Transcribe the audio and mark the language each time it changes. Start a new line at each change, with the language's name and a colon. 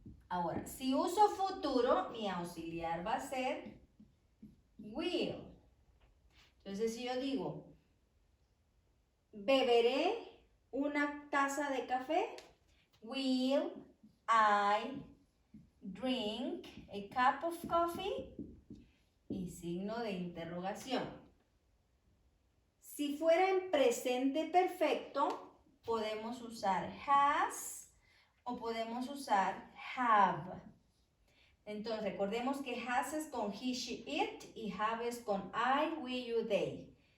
Spanish: Ahora, si uso futuro, mi auxiliar va a ser will. Entonces, si yo digo, ¿beberé una taza de café?
English: Will I drink a cup of coffee?
Spanish: Y signo de interrogación. Si fuera en presente perfecto, podemos usar has o podemos usar have. Entonces, recordemos que has es con he, she, it y have es con I, we, you, they.